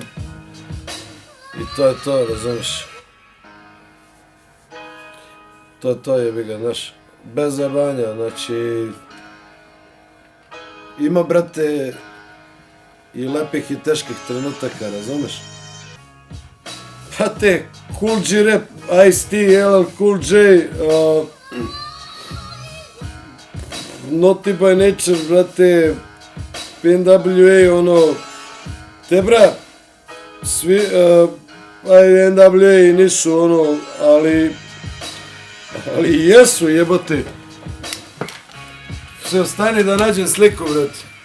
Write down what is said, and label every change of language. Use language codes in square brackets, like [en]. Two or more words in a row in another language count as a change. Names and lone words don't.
[sr] I to je to, razumiješ. To je to, jebi ga, znaš. Bez zajebanja, znači... Ima, brate, i lepih i teških trenutaka, razumiješ. Brate, Cool G Rap, Ice-T, LL Cool J, Naughty by Nature, brate, NWA, ono, te bra, svi, NWA nisu, ono, ali jesu, jebote. Sve, stani da nađem sliku, brate.